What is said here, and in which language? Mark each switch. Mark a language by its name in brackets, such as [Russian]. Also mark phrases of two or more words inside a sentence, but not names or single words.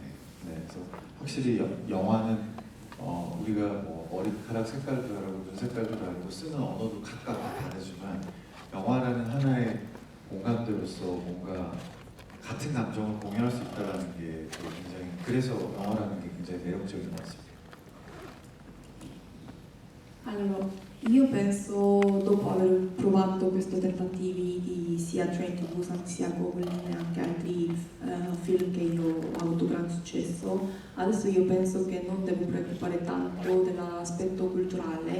[Korean] 네, 그래서 확실히 영화는 우리가 뭐 머리카락 색깔도 다르고 눈 색깔도 다르고 쓰는 언어도 각각 다 다르지만 영화라는 하나의 공감대로서 뭔가 같은 감정을 공유할 수 있다는 게 굉장히, 그래서 영화라는 게 굉장히 매력적인 것 같습니다. [Italian] Allora, io penso, dopo aver provato questi tentativi di sia Train to Busan sia Goblin e anche altri film che io ho avuto gran successo, adesso io penso che non devo preoccupare tanto dell'aspetto culturale.